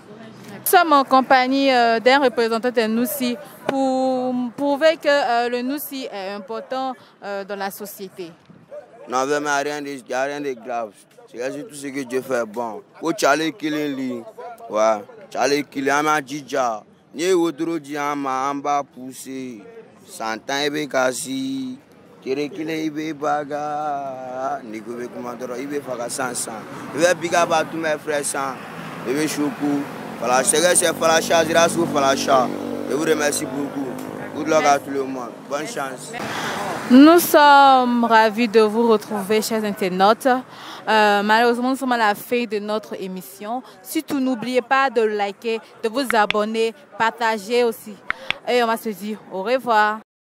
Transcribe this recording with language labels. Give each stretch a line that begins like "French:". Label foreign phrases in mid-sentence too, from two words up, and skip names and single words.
French: Nous sommes en compagnie d'un représentant des Noussi pour prouver que le Noussi est important dans la société. Non, vraiment, il n'y a rien de grave. C'est tout ce que Dieu fait bon. Pour Charlie Killing, ouais, Charlie Killing, Ama Djidja, Nye Wodro Diama, Amba Poussé, Santan Ebe Kasi, Kere Kile Ibe Baga, Nikobe Commandoro, Ibe Faga Sansan. Je vais
English: big up
French: à tous mes frères sans, Ibe Choukou, Falacha, c'est Falacha, Zirasou Falacha. Je vous remercie beaucoup.
English: Good luck
French: à tout le monde. Bonne chance. Nous sommes ravis de vous retrouver, chers internautes. Malheureusement, nous sommes à la fin de notre émission. Surtout, n'oubliez pas de liker, de vous abonner, partager aussi. Et on va se dire au revoir.